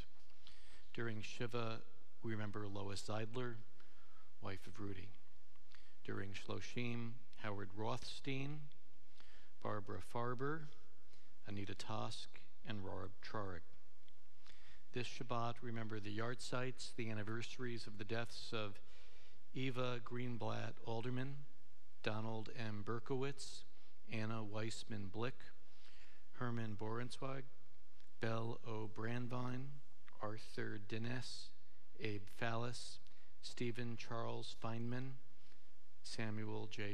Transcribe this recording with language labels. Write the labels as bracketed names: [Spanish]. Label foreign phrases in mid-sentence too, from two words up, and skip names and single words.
[English] During Shiva, we remember Lois Zeidler, wife of Rudy. During Shloshim, Howard Rothstein, Barbara Farber, Anita Tosk, and Rob Trarig. This Shabbat, remember the Yartzeits, the anniversaries of the deaths of Eva Greenblatt Alderman, Donald M. Berkowitz, Anna Weissman Blick, Herman Borenzweig, Belle O. Brandvine, Arthur Dines, Abe Fallis, Stephen Charles Feynman, Samuel J.